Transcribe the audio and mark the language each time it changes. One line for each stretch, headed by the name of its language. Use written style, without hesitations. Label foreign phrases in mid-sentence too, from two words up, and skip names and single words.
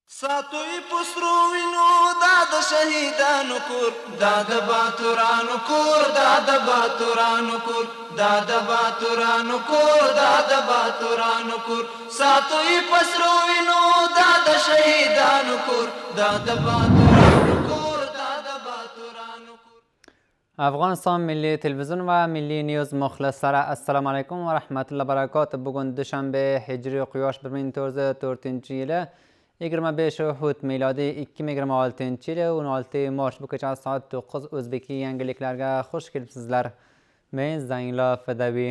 Pashto: ساتوی پسرو وینو دا د شهیدانو کور دا د باتورانو کور دا د باتورانو کور دا د باتورانو کور دا د باتورانو کور ساتوی پسرو وینو دا د شهیدانو کور دا د باتورانو کور دا د باتورانو کور.
Uzbek: افغانستان ملی تلویزیون و ملی نیوز مخلصلار
Arabic: السلام علیکم و رحمت الله برکات.
Uzbek: Bugün Düşenbe Hicri Quyosh 1404 25 Hut miladi 2026 yili 16 Mart bu kecha soat 9 O'zbeki yangiliklarga xush kelibsizlar. Men Zangla Fadaviy.